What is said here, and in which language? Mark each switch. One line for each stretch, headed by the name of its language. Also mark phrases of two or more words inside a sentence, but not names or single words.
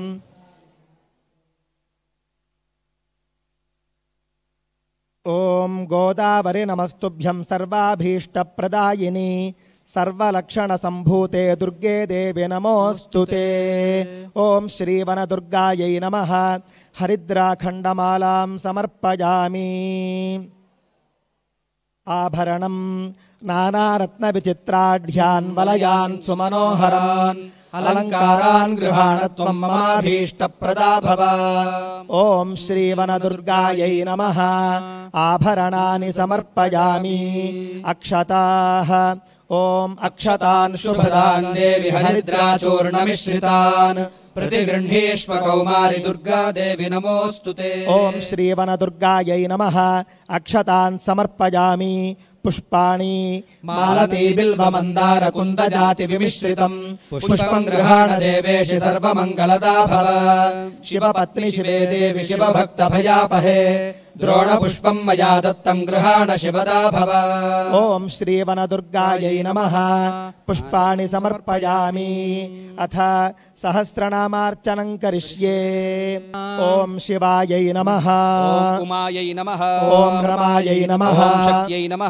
Sanskrit: ॐ गोदावरि नमस्तुभ्यं सर्वाभीष्टप्रदायिनी सर्वलक्षणसम्भूते दुर्गे देवी नमोऽस्तु ते ॐ श्रीवनदुर्गायै नमः हरिद्राखण्डमालां समर्पयामि ఆభరణం నానారత్నవిచిత్రాఢ్యాన్ వలయాన్ సుమనోహరాన్ అలంకారాన్ గృహాణ త్వం మమాభీష్టప్రదా భవ. ఓం శ్రీవనదుర్గాయై నమః. ఆభరణాని సమర్పయామి. అక్షతాః. ఓం అక్షతాన్ శుభదాన్ దేవి హరిద్రాచూర్ణమిశ్రితాన్ प्रतिगृह्णीष्व कौमारि दुर्गा देवी नमोऽस्तुते. ఓం శ్రీవనదుర్గాయై నమః. అక్షతాన్ సమర్పయామి. పుష్పాణి मालती बिल्व मंदार कुन्द जाति विमिश्रितम् पुष्पं गृहाण देवेशि सर्वमङ्गलदा भव. शिवपत्नि शिवे देवि शिवभक्त भयापहे द्रोण पुष्पं मया दत्तं गृहाण शिवदा भव. ఓం శ్రీవనదుర్గాయై నమః. పుష్పాణి సమర్పయామి. అథ సహస్రనామార్చనం కరిష్యే. ఓం శివాయై నమః. ఓం ఉమాయై నమః. ఓం రమాయై నమః. ఓం శక్త్యై నమః.